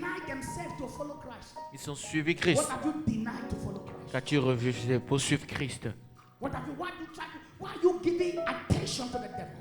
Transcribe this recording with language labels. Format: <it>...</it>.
<en>denied themselves to follow Christ.</en> <fr>Ils ont suivi Christ.</fr> <en>What have you denied to follow Christ?</en> <fr>Quand tu refusais pour suivre Christ,</fr> <en>What have you? Why are you giving attention to the devil?</en>